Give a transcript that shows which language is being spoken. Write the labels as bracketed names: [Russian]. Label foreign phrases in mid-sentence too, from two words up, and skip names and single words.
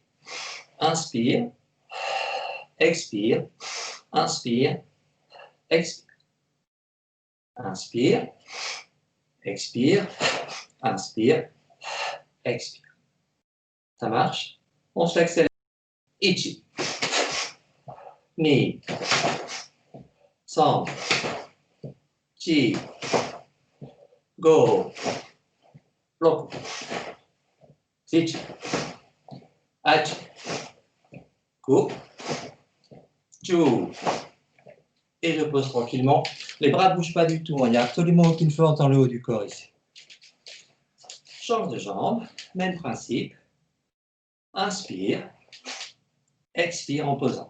[French] Inspire. Expire. Inspire. Expire. Inspire. Expire. Inspire. Expire. Ça marche? On se l'accélère. [Japanese] 一。二. 三。四. 五。六. 七。八. 九. 十. [French] Et je pose tranquillement. Les bras ne bougent pas du tout. Il n'y a absolument aucune force dans le haut du corps ici. Change de jambe. Même principe. Inspire. expire en posant.